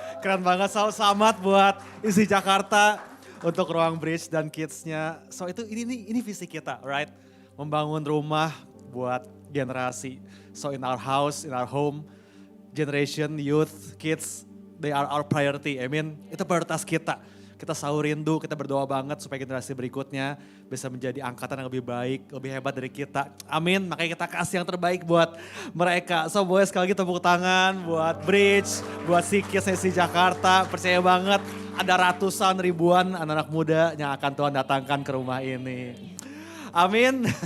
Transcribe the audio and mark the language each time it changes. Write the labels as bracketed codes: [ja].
[id] Keren banget, selamat buat isi Jakarta untuk ruang Bridge dan Kids-nya. So itu ini visi kita, [en] right? [id] Membangun rumah buat generasi. [en] So in our house, in our home, generation, youth, kids, they are our priority. I mean, [id] itu prioritas kita. Kita selalu rindu, kita berdoa banget supaya generasi berikutnya bisa menjadi angkatan yang lebih baik, lebih hebat dari kita. Amin, makanya kita kasih yang terbaik buat mereka. So boleh sekali lagi tepuk tangan buat Bridge, buat si Kids si Jakarta. Percaya banget ada ratusan ribuan anak-anak muda yang akan Tuhan datangkan ke rumah ini. Amin.